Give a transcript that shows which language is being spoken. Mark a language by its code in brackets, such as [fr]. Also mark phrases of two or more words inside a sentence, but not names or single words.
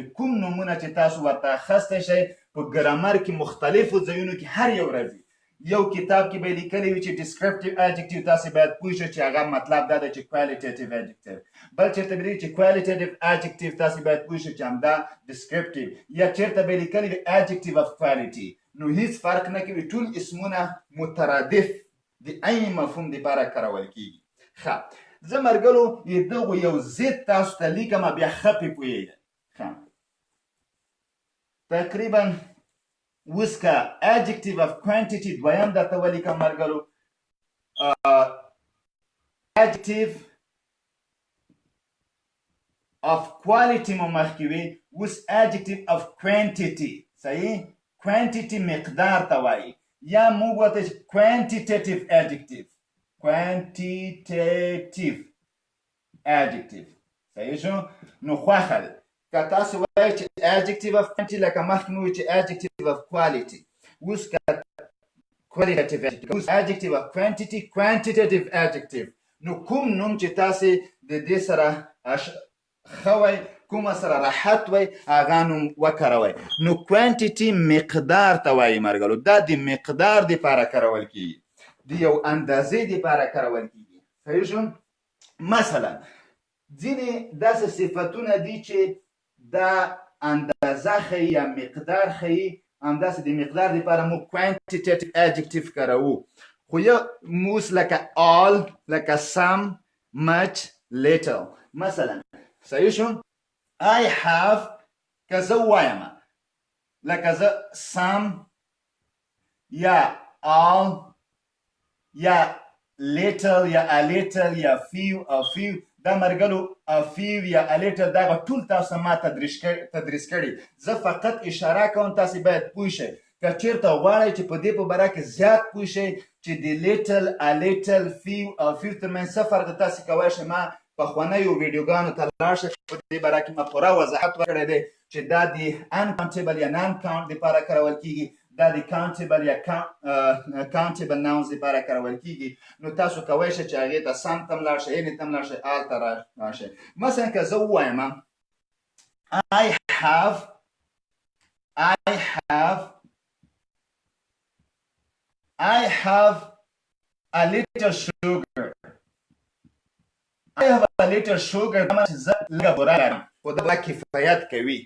[ps] کوم نمونه چې تاسو ورته اخیستی شئ په ګرامر کې مختلفو ځایونو کې هر یو راځي یو کتاب کې به لیکلی وي چې [en] descriptive adjective [ps] تاسې باید پوه شئ چې هغه مطلب دا دی چې [en] qualitative adjective [ps] بل چېرته به لیکي چې [en] qualitative adjective [ps] تاسې باید پوه شئ چې همدا descriptive یا چېرته به لیکلی وي [en] adjective of quality [ps] نو هیڅ فرق نه کوي ټول اسمونه مترادف د عین مفهوم دپاره کارول کېږي ښه زه ملګرو د دغو یو ضد تاسو ته لیکم بیا ښه پرې پوهېږئ ښه تقریبا اوس که [en] adjective of quantity [ps] دویم درته ولیکم ملګرو [en] adjective of quality [ps] مو مخکې وي اوس [en] adjective of quantity [ps] صحیح quantity مقدار ته وایي یا موږ ورته quantitative adjective صحیح شو نو خوښه ده که تاسو وایئ چې [en] adjective of quantity [ps] لکه مخکې مو وي چې [en] adjective of quality [ps] اوس که [en] qualitative adjective of quantity quantitative adjective [ps] نو کوم نوم چې تاسې د دې سره ښه وای کومه سره راحت وای هغه نوم وکاروئ نو quantity مقدار ته وایي ملګرو دا د مقدار دپاره کارول کېږي د یو اندازې دپاره کارول کیږي. صحیح شو؟ مثلا ځینې داسې صفتونه دي چې دا اندازه ښیي یا مقدار ښیي، همداسې د مقدار دپاره موږ [en] quantitative adjective [ps] کاروو. خو یو اوس لکه all، لکه some، much، little. مثلا صحیح شو؟ [en] I have [ps] که زه ووایم لکه زه some یا all یا little یا [en] a little [ps] یا few او few، دا مرګلو [en] a few [ps] یا [en] a little [ps] دا ټول تاسو ما تدریس کړي. زه فقط اشاره کوم، تاسې باید پوه شئ. که چېرته غواړئ چې په دې په باره کې زیات پوه شئ چې د little، [en] a little، [ps] few او few ترمنځ څه فرق دی، تاسې کولی شئ ما پخوانیو ویډیوګانو ته لاړ شئ. په دې باره کې ما پوره وضاحت ورکړی دی چې دا د uncountable یا [en] non count [ps] دپاره کارول کیږي، دا د countable یا [en] countable nouns [ps] دپاره کارول کیږي. نو تاسو کولی شئ چې هغې ته some ته هم لاړ شئ، any ته هم لاړ شئ، all ته لاړ شئ. [en] مثلا که زه ووایم I have a little sugar. I have a little sugar. [ps] دا معنی چې زه لږه بوره لرم، خو دا کفایت کوي.